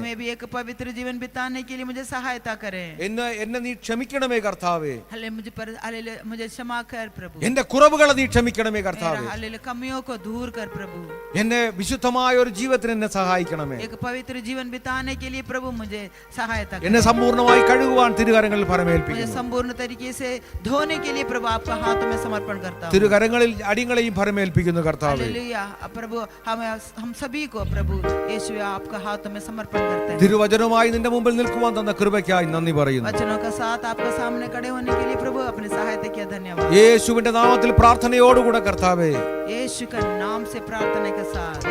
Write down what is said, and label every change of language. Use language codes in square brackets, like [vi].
[hi] मैं भी एक पवित्र जीवन बिताने के लिए मुझे सहायता करें। [ml] എന്നെ നീ ക്ഷമിക്കണമേ കർത്താവേ. [hi] हालेलुया, मुझे क्षमा कर प्रभु। [ml] എന്റെ കുറവുകളെ നീ ക്ഷമിക്കണമേ കർത്താവേ. [hi] हालेलुया, कमियों को दूर कर प्रभु। [ml] എന്നെ വിശുദ്ധമായ ഒരു ജീവിതത്തിന് എന്നെ സഹായിക്കണമേ. [hi] एक पवित्र जीवन बिताने के लिए प्रभु मुझे सहायता [ml] എന്നെ [hi] करें। [ml] സമ്പൂർണ്ണമായി കഴുകുവാൻ തിരുകരങ്ങളിൽ [hi] मुझे [ml] ഫലമേൽപ്പിക്കുന്നു. [hi] संपूर्ण तरीके से धोने के लिए प्रभु आपका हाथों में समर्पण करता हूँ। [ml] തിരുകരങ്ങളിൽ അടിങ്ങളെയും ഫലമേൽപ്പിക്കുന്നു കർത്താവേ. [hi] हालेलुया, प्रभु हम सभी को प्रभु यीशु आपका हाथों में समर्पण करते हैं। [ml] തിരുവചനവുമായി നിന്റെ മുമ്പിൽ നിൽക്കുവാൻ തന്ന കൃപയ്ക്കായി നന്ദി പറയുന്നു. [hi] वचनों के साथ आपके सामने खड़े होने के लिए प्रभु अपनी सहायता किया धन्यवाद। [ml] യേശുവിന്റെ നാമത്തിൽ പ്രാർത്ഥനയോടുകൂടെ കർത്താവേ. [hi] यीशु के नाम से प्रार्थना के साथ